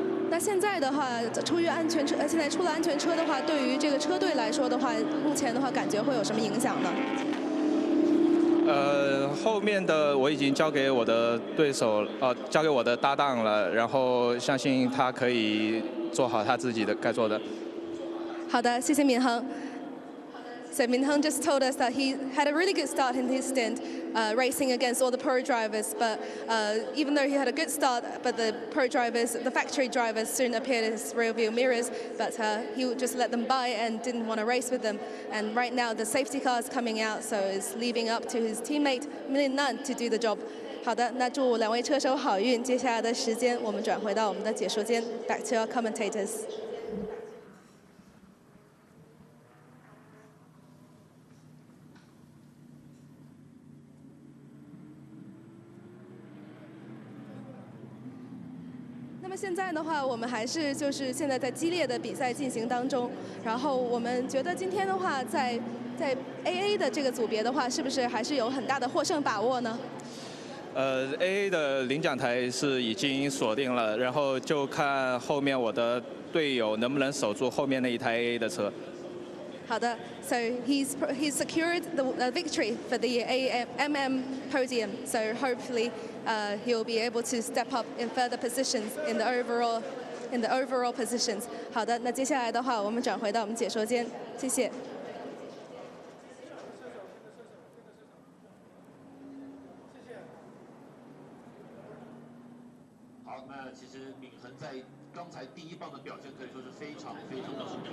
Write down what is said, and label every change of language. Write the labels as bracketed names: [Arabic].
[Chinese] 那现在的话，出于安全车，现在出了安全车的话，对于这个车队来说的话，目前的话感觉会有什么影响呢？后面的我已经交给我的对手，交给我的搭档了，然后相信他可以做好他自己的该做的。好的，谢谢闵恒。 [English] So Min Hung just told us that he had a really good start in his stint racing against all the pro drivers, but even though he had a good start, but the pro drivers, the factory drivers soon appeared in his rear view mirrors, but he would just let them by and didn't want to race with them. And right now the safety car is coming out, so it's leaving up to his teammate Min Nan to do the job. [Chinese] 好的，那祝2位车手好运。接下来的时间，我们转回到我们的解说间 ， [English] Back to our commentators. [Chinese] 那么现在的话，我们还是就是现在在激烈的比赛进行当中。然后我们觉得今天的话，在 AA 的这个组别的话，是不是还是有很大的获胜把握呢？AA 的领奖台是已经锁定了，然后就看后面我的队友能不能守住后面那一台 AA 的车。好的 [English] ，so he's secured the victory for the AMM podium. So hopefully, he'll be able to step up in further positions in the overall positions. [Chinese] 好的，那接下来的话，我们转回到我们解说间，谢谢。好，那其实闵恒在刚才第一棒的表现可以说是非常的非常的。